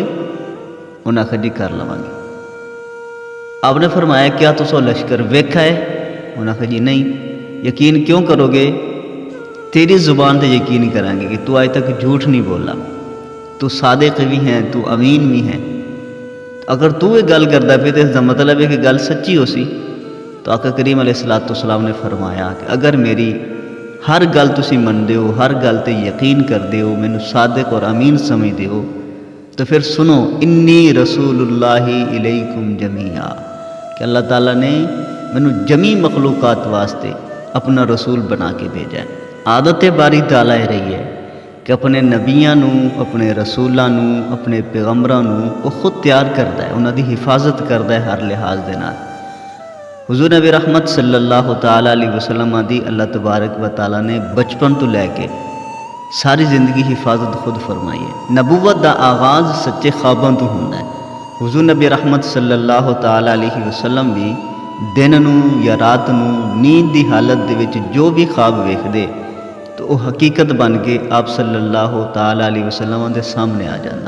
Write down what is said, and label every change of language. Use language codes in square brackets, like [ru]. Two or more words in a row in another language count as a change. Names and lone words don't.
[pa] انہاں آکھا جی کر لواں گے۔ آپ نے فرمایا کیا تسو لشکر ویکھا ہے؟ انہاں آکھا جی نہیں۔ یقین کیوں کرو گے؟ تیری زبان تے یقین کریں گے کہ تو آج تک جھوٹ نہیں بولا، تو صادق بھی ہیں، تو امین بھی ہیں۔ اگر تو یہ گل کردا پے تے اس دا مطلب ہے کہ گل سچی ہو سی۔ تو آقا کریم [ar] علیہ السلام [pa] نے فرمایا کہ اگر میری ہر گل تسی مندے ہو، ہر گل تے یقین کردے ہو، مینوں صادق اور امین سمجھدے ہو، تو پھر سنو [ar] انی رسول اللہ علیکم جمیعا، [pa] کہ اللہ تعالیٰ نے مینوں جمی مخلوقات واسطے اپنا رسول بنا کے بھیجا ہے۔ عادت باری تعالیٰ رہی ہے کہ اپنے نبیاں نوں، اپنے رسولاں نوں، اپنے پیغمبراں نوں وہ خود تیار کرتا ہے، انہاں دی حفاظت کرتا ہے ہر لحاظ دے نال۔ حضور نبی رحمت [ar] صلی اللہ تعالی علیہ وسلم [pa] دی [ar] اللہ تبارک و تعالیٰ [pa] نے بچپن تو لے کے ساری زندگی حفاظت خود فرمائی ہے۔ نبوت دا آغاز سچے خواباں تو ہوندا ہے۔ حضور نبی رحمت [ar] صلی اللہ تعالی علیہ وسلم [pa] بھی دن نوں یا رات نوں نیند دی حالت دے وچ جو بھی خواب ویکھدے تو وہ حقیقت بن کے آپ [ar] صلی اللہ تعالی علیہ وسلم [pa] دے سامنے آ جانا۔